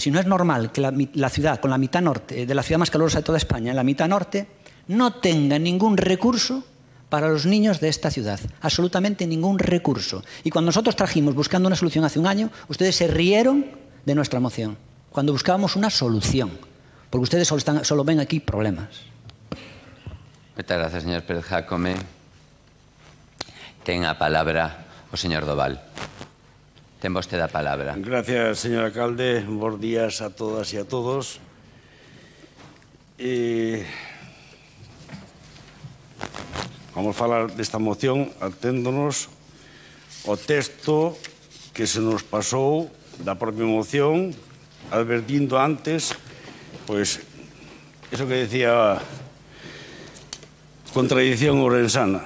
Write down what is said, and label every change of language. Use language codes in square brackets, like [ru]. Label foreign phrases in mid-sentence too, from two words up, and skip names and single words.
[es] Y no es normal que la ciudad, con la mitad norte, de la ciudad más calurosa de toda España, en la mitad norte, no tenga ningún recurso para los niños de esta ciudad. Absolutamente ningún recurso. Y cuando nosotros trajimos buscando una solución hace un año, ustedes se rieron de nuestra moción. Cuando buscábamos una solución. Porque ustedes solo ven aquí problemas. Muchas gracias, señor Pérez Jácome. [gl] Ten a palabra o señor Doval. Ten vostede a palabra. [es] Gracias, señor alcalde. [gl] Bos días a todas e a todos. Vamos a falar desta moción aténdonos ao texto que se nos pasou da propia moción, advertindo antes, pois, eso que decía contradición ourensana.